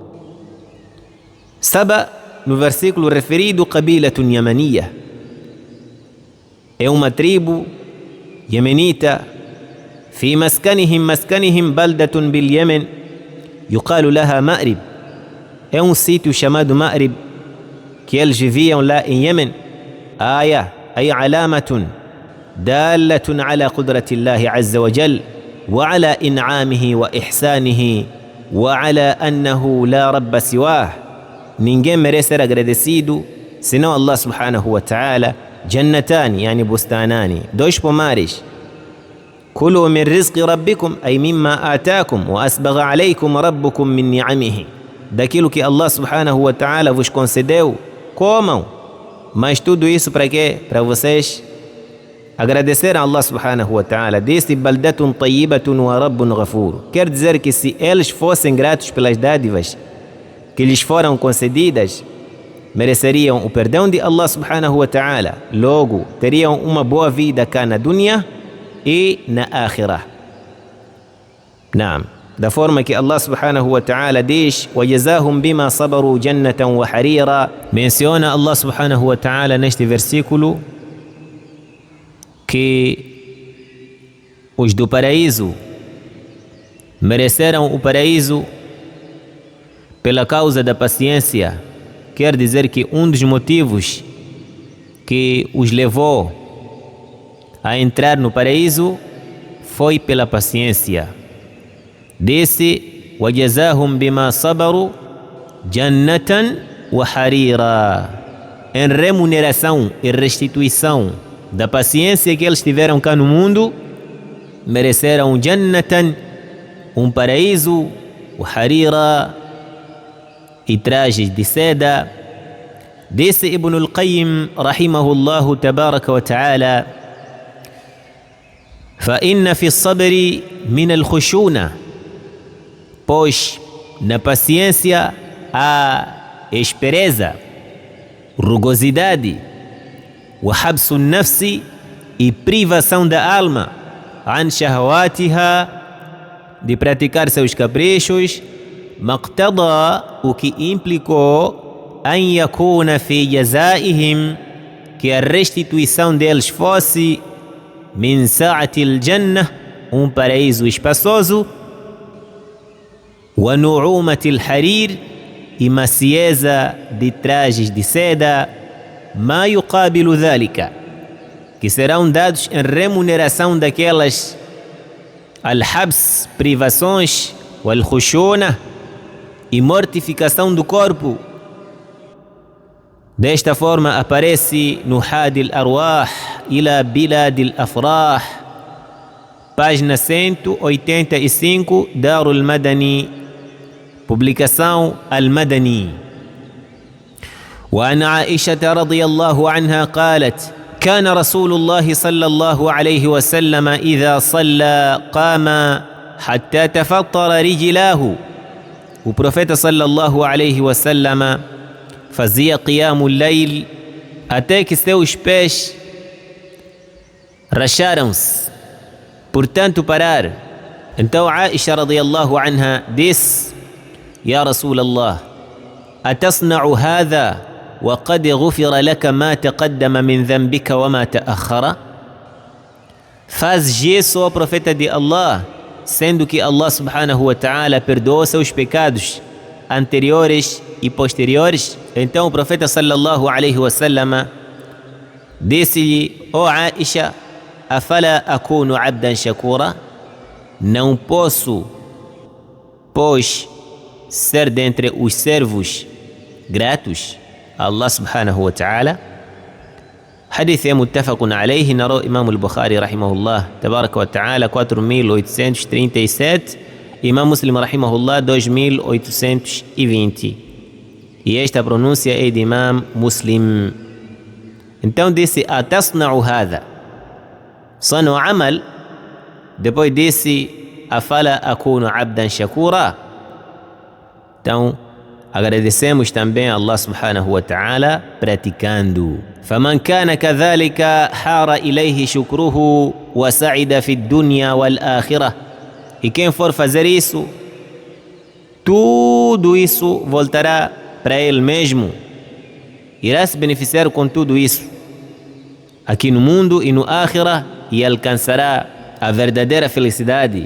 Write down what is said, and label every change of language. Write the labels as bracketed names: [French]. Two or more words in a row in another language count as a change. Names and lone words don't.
[Portuguese] Saba, no versículo referido, [Arabic] قبيلة يمنية, [Portuguese] é uma tribo yemenita. [Arabic] في مسكنهم بلدة باليمن يقال لها مأرب. [Portuguese] É um sítio chamado Ma'rib, que eles viviam lá em Yemen. [Arabic] آية أي علامة دالة على قدرة الله عز وجل وعلى إنعامه وإحسانه وعلى أنه لا رب سواه. [Portuguese] Ninguém merece ser agradecido senão Allah [Arabic] سبحانه وتعالى. جنتان، يعني بستانان, [Portuguese] dois pomares. [Arabic] كلوا من رزق ربكم، أي مما آتاكم وأسبغ عليكم ربكم من نعمه. [Portuguese] Daquilo que Allah [Arabic] سبحانه وتعالى [Portuguese] vos concedeu, comam. Mas tudo isso para quê? Para vocês agradecer a Allah [Arabic] سبحانه وتعالى. [Portuguese] Disse: [Arabic] بلدة طيبة ورب غفور. [Portuguese] Quer dizer que se eles fossem gratos pelas dádivas que lhes foram concedidas, mereceriam o perdão de Allah [Arabic] سبحانه وتعالى. [Portuguese] Logo, teriam uma boa vida cá na dunya e na akhirah. Naam. Da forma que Allah [Arabic] سبحانه وتعالى [Portuguese] diz: [Arabic] وَجَزَاهُمْ بِمَا صَبَرُوا جَنَّةً وَحَرِيرًا. [Portuguese] Menciona Allah [Arabic] سبحانه وتعالى [Portuguese] neste versículo que os do paraíso mereceram o paraíso pela causa da paciência. Quer dizer que um dos motivos que os levou a entrar no paraíso foi pela paciência. Disse: [Arabic] وَجَزَاهُمْ بِمَا صَبَرُوا جَنَّةً وَحَرِيرًا. [Portuguese] Em remuneração e restituição da paciência que eles tiveram cá no mundo, mereceram jannatan, um paraíso, o harira, e trajes de seda. Disse Ibn al-Qayyim [Arabic] رحمه الله تبارك وتعالى: فإن في الصبر من الخشونة, [Portuguese] pois na paciência há espereza, rugosidade, [Arabic] وحبس النفس, [Portuguese] e privação da alma, [Arabic] عن شهواتها, [Portuguese] de praticar seus caprichos, مقتضى, o que implicou [Arabic] أن يكون في جزائهم, [Portuguese] que a restituição deles fosse [Arabic] من ساعة الجنة, [Portuguese] um paraíso espaçoso, [Arabic] ونعومة الحرير, [Portuguese] e macieza de trajes de seda, [Arabic] ما يقابل ذلك, [Portuguese] que serão dados em remuneração daquelas al-habs, privações, wal-khushuna, e mortificação do corpo. Desta forma aparece no Hadi al-Arwah ila Bilad al-Afrah, página 185, Darul Madani, publicação Al-Madani. [Arabic] وعن عائشة رضي الله عنها قالت: كان رسول الله صلى الله عليه وسلم إذا صلى قام حتى تفطر رجلاه. [Portuguese] O profeta [Arabic] صلى الله عليه وسلم [Portuguese] fazia [Arabic] قيام الليل [Portuguese] até que seus pés racharam-se, portanto parar. Então Aisha [Arabic] رضي الله عنها [Portuguese] disse: [Arabic] يا رسول الله، أتصنع هذا وقد غفر لك ما تقدم من ذنبك وما تأخر. [Portuguese] Faz isso, ó profeta de Allah, sendo que Allah [Arabic] سبحانه وتعالى [Portuguese] perdoou seus pecados anteriores e posteriores. Então o profeta [Arabic] صلى الله عليه وسلم [Portuguese] disse-lhe: ó Aisha, [Arabic] أفلا أكون عبدا شكورا, [Portuguese] não posso, pois, ser dentre os servos gratos Allah [Arabic] سبحانه وتعالى. [Portuguese] Hadith é [Arabic] متفق عليه, [Portuguese] narrou Imam al-Bukhari [Arabic] رحمه الله تبارك وتعالى [Portuguese] 4837, Imam Muslim rahimahullah 2820, e esta pronúncia é de Imam Muslim. Então disse: [Arabic] أتصنع هذا، صنع عمل. [Portuguese] Depois disse: [Arabic] أفلا أكون عبدا شكورا. [Portuguese] Então agradecemos também a Allah [Arabic] سبحانه وتعالى [Portuguese] praticando. [Arabic] فَمَنْ كَانَ كَذَلِكَ حَارَ إِلَيْهِ شُكْرُهُ وَسَعِدَ فِي الدُّنْيَا وَالْآخِرَةِ. [Portuguese] E quem for fazer isso, tudo isso voltará para ele mesmo, irá se beneficiar com tudo isso aqui no mundo e no ákhirah, e alcançará a verdadeira felicidade.